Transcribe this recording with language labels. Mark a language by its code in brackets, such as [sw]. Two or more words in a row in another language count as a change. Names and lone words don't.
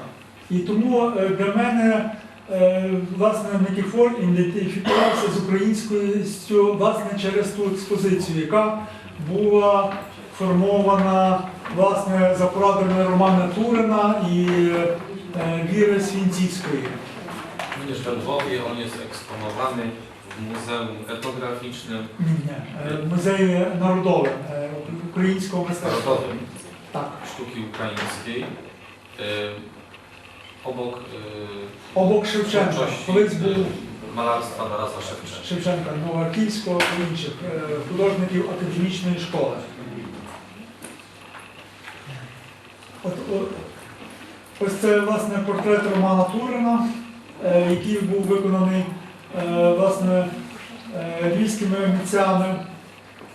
[uk] І тому для мене власне Никифор ідентифікувався з українськістю власне через ту експозицію, яка була формована власне за порадами Романа Турина і Віри Свінцівської. [pl] Również we Lwowie on jest eksponowany w Muzeum Etnograficznym. W Muzeum Narodowym, Ukraińskiego Mistectwa. Narodowym Tak. Sztuki Ukraińskiej. Obok Szewczenka. [uk] Колись був [pl] malarstwa Tarasa Szewczenka. [uk] Шевченка, Новоарківського і інших художників академічної школи. Ось це власне портрет Романа Турина, який був виконаний власне львівськими митцями.